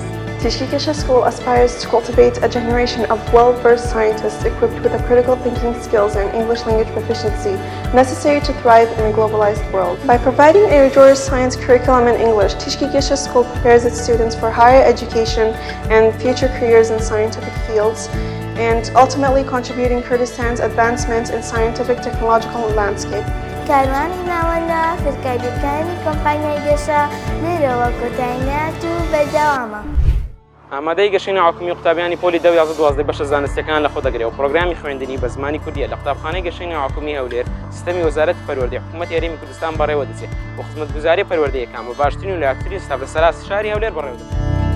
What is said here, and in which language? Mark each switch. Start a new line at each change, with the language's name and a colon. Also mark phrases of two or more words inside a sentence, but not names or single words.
English: Tishki Gasha School aspires to cultivate a generation of well-versed scientists equipped with the critical thinking skills and English language proficiency necessary to thrive in a globalized world. By providing a rigorous science curriculum in English, Tishki Gasha School prepares its students for higher education and future careers in scientific fields, and ultimately contributing Kurdistan's advancement in scientific technological landscape.
Central Kurdish: کاروانی ناوەندە فێرکارییەکانی کۆمپانیای گەشە لێرەوە کۆتاییات و بەردەوامە. ئامادەی گەشەی ناوحکومی قوتابیانی پۆلی 10-12 بەشە زانستیەکان لە خۆ دەگرێت و پرۆگرامی خوێندنی بە زمانی کوردیە لە قوتابخانەی گەشەی ناوحکومی هەولێر سیستەمی وەزارەتی پەروەردەی حکوومەتی هەرێمی کوردستان بەڕێوە دەچێت و خزمەتگوزاری پەروەردەیەکان بە باشترین و لایەقترین ستاف لە سەراستی شاری هەولێر بەڕێوە دەچێت.